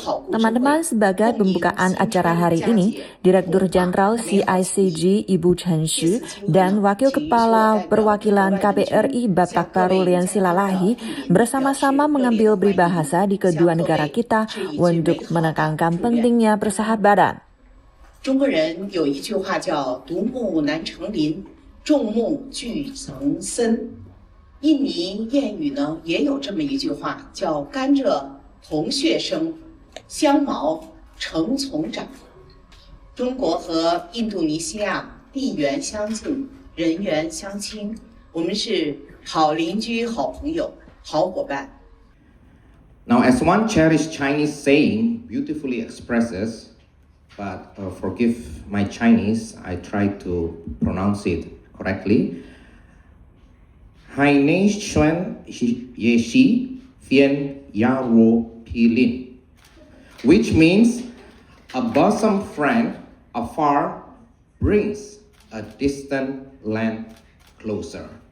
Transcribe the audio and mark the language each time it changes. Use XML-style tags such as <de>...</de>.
<id>Teman-teman, sebagai pembukaan acara hari ini, Direktur Jenderal CICG Ibu Chen Xu dan Wakil Kepala Perwakilan KBRI Bapak Karulian Silalahi bersama-sama mengambil peribahasa di kedua negara kita untuk menekankan pentingnya persahabatan.</id> <zh>中国人有一句话叫“独木难成林，众木俱成森”。印尼谚语呢也有这么一句话，叫“甘蔗同穴生，香茅成丛长”。中国和印度尼西亚地缘相近，人缘相亲，我们是好邻居、好朋友、好伙伴。</zh> <en>Now, as one cherished Chinese saying beautifully expresses, but forgive my Chinese, I try to pronounce it correctly.</en> <zh>Hai nei xuan ye shi fian ya ro pi lin,</zh> <en>which means a bosom friend afar brings a distant land closer.</en>